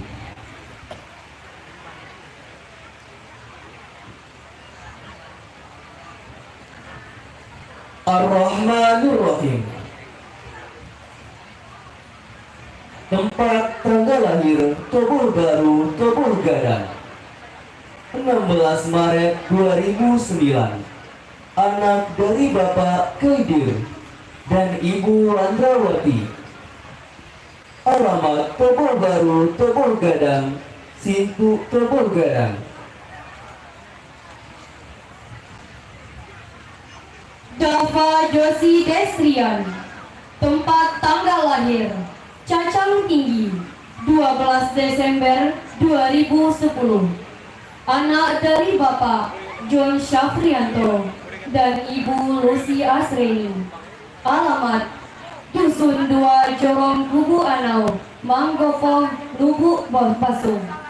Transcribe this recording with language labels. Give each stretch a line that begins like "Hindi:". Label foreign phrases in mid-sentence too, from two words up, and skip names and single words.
Indonesian: Ar-Rahmanur Rahim. Tempat tanggal lahir Tobol Baru, Tobol Gadang, 16 Maret 2009. Anak dari Bapak Kaidir dan Ibu Randrawati. Alamat Tobol Baru, Tobol Gadang, Sintu Tobol Gadang. Dava Josi Destrian. Tempat tanggal lahir Cacang Tinggi, 12 Desember 2010. Anak dari Bapak John Syafrianto dan Ibu Lucy Asreni. Alamat Dusun 2 Jorong Kubu Anau, Manggopo, Lubuk Pasung.